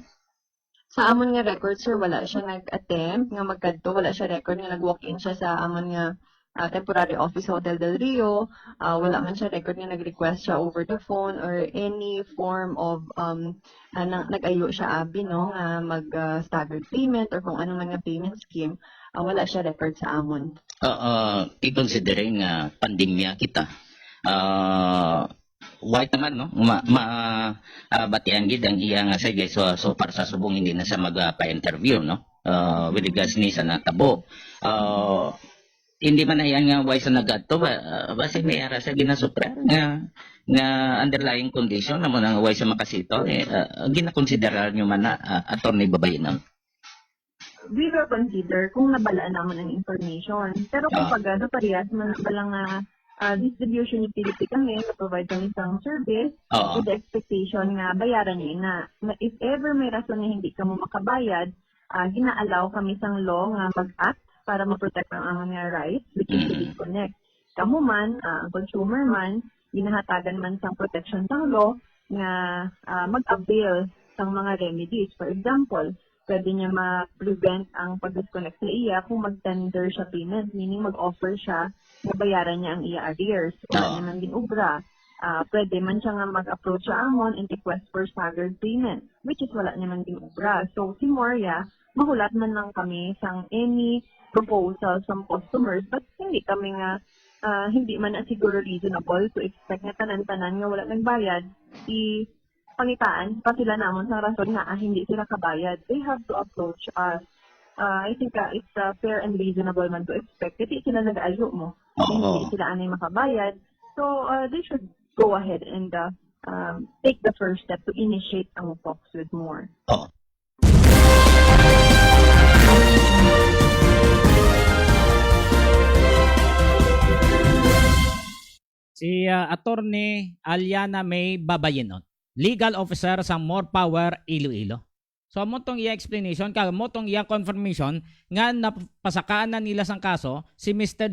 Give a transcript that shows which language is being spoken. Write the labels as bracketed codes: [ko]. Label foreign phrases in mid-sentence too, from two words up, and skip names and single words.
[hil] Sa amon nga record, sir, wala siya nag-attempt nga magkadto, wala siya record nga nag-walk-in siya sa amon nga [en] temporary office [hil] Hotel Del Rio. Wala man siya record nga nag-request siya [en] over the phone or any form of [hil] nag-ayo siya abi no nga mag- [en] staggered payment [hil] or kung ano man nga [en] payment scheme. [hil] Wala siya record sa amon. I-considering pandemya kita. White naman, no? Batian gid ang iya nga sige. So para sa subong hindi na sa magpa-interview, no? [en] with regards [hil] ni sa natabo. Hindi man na yan nga why sa nagato basi may ara sa ginasupra nga [en] underlying condition [hil] namo nga why sa makasito ginakonsiderar nyo man na attorney Babayinon. We will consider kung nabalaan naman ang information. Pero kung pagano parehas man balang [en] distribution utility [hil] kami, provide kami isang service [en] with the expectation [hil] nga bayaran niyo na [en] if ever [hil] may rason na hindi ka mo makabayad, gina-allow kami sang law nga mag-act para ma-protect ang mga rights, [en] which is to disconnect. [hil] Kamu man, ang consumer man, ginahatagan man sang protection sang law nga mag-avail sang mga remedies. [en] For example, [hil] pwede niya ma-prevent ang pag-disconnect sa iya kung mag-tender siya payment, meaning mag-offer siya na bayaran niya ang iya arrears. Wala naman din ubra. Pwede man siya nga mag-approach sa amon [en] and request for staggered payment, which is [hil] wala naman din ubra. So, si Moria, mahulat man lang kami sang [en] any proposal from customers, [hil] but hindi kami nga, hindi man na siguro [en] reasonable to expect [hil] na tanan-tanan nga wala nagbayad, pangitaan pa sila namon sa rason nga hindi sila kabayad. [en] They have to approach us. I think it's fair and reasonable man to expect. [hil] Kasi sila nag-ayo mo. Hindi sila anay makabayad. [en] So, they should go ahead and take the first step to initiate ang talks with more. [hil] Si Attorney Aliana May Babayinon, [en] legal officer [hil] sa More Power Iloilo. So mo tong iya explanation, mo tong iya confirmation nga napasakaan na nila sang kaso si Mr.